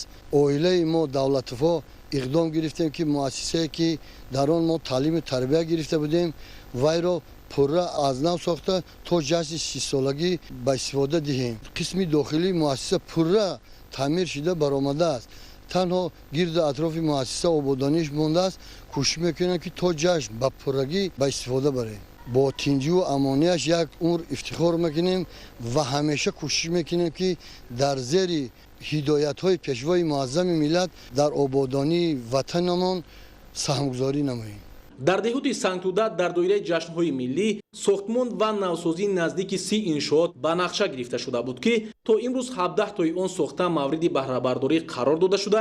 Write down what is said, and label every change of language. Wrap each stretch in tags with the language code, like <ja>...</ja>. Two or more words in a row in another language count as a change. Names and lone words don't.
<tg>оилаи мо давлатифо иқдом гирифтем ки муассисае ки дар он мо таълиму тарбия гирифта будем, вайро пурра аз нав сохта то ҷашни 30-солагӣ ба истифода диҳем. қисми дохилии муассиса пурра таъмир шуда баромадааст. танҳо гирду атрофи муассиса ободониш мондааст. кӯшиш мекунем ки то ҷашн ба пуррагӣ ба истифода барем. бо тинҷӣ ва амониаш як умр ифтихор мекунем ва ҳамеша кӯшиш мекунем ки дар зери ҳидоят ҳои Пешвои муаззами миллат дар ободонии ватанамон саҳмгузорӣ намоем. дар деҳоти Сангтӯда дар давраи ҷашнҳои миллӣ сохтмон ва навсозии наздики 30 иншоот ба нақша гирифта шуда буд ки то имрӯз 17 тои он сохта мавриди баҳрабардорӣ қарор дода шуда.</tg>